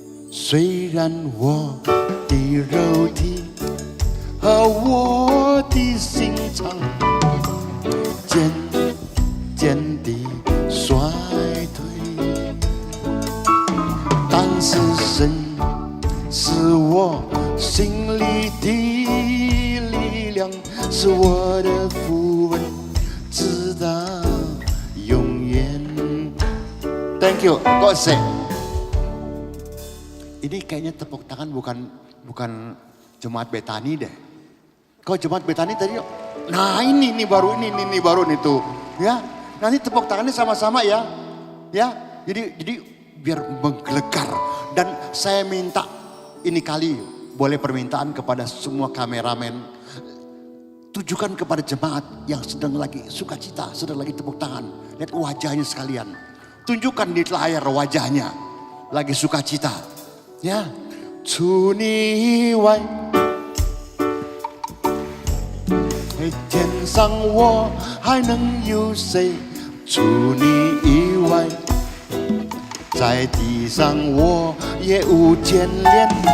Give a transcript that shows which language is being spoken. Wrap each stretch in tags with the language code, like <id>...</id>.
<zh>虽然我的肉体和我的心肠渐渐地衰退，但是神是我心里的力量，是我的福分，直到永远。</zh> <en>Thank you, God say.</en> <id>Ini kayaknya tepuk tangan bukan jemaat Betani deh. Kau jemaat Betani tadi, nah ini baru ini tuh, ya. Nanti tepuk tangannya sama-sama ya, ya. Jadi biar menggelegar. Dan saya minta ini kali boleh permintaan kepada semua kameramen, tujukan kepada jemaat yang sedang lagi sukacita, sedang lagi tepuk tangan. Lihat wajahnya sekalian, tunjukkan di layar wajahnya lagi sukacita.</id> <zh>Ya, 除你以外，天上我还能有谁？除你以外，在地上我也无眷恋。</zh>